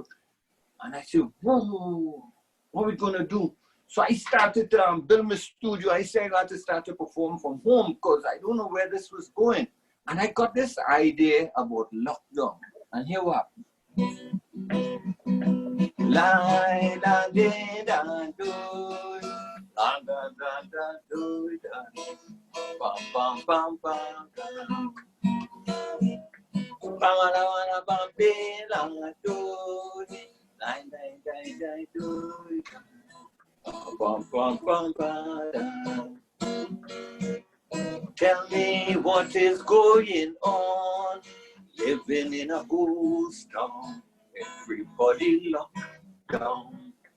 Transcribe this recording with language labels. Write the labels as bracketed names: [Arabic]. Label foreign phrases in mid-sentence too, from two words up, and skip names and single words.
[English] And I said, whoa, what are we going to do? So I started to build my studio. I said I got to start to perform from home because I don't know where this was going. And I got this idea about lockdown. And here what happened. La da da da do, la da da da do da, bam bam bam bam bam. Bam la bam be la do, la da da da do. Bum, bum, bum, bum. Tell me what is going on. Living in a ghost town, everybody locked down.